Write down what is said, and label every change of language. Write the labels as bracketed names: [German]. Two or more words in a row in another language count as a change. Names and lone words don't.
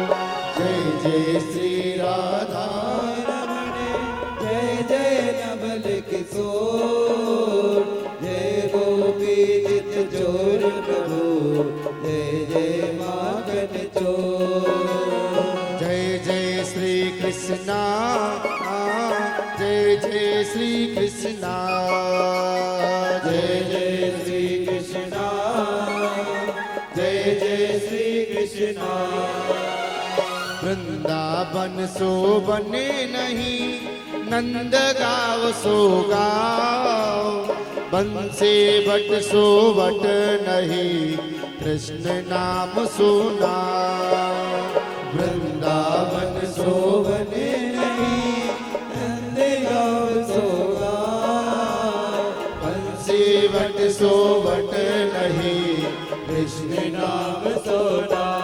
[Hindi] जय जय श्री राधा रमण जय जय नवल किशोर जय गोपी चित चोर प्रभु जय जय माखन चोर। जय जय श्री कृष्णा जय जय श्री कृष्णा जय जय श्री कृष्णा जय जय श्री कृष्णा। [Braj] वृंदावन सो बने नहीं नंद गाव सो गाव बंसे बट सो बट नहीं कृष्ण नाम सुना। वृंदावन सो बने नहीं नंद गाव सो गाव बंसे बट सो बट नहीं कृष्ण नाम सोना।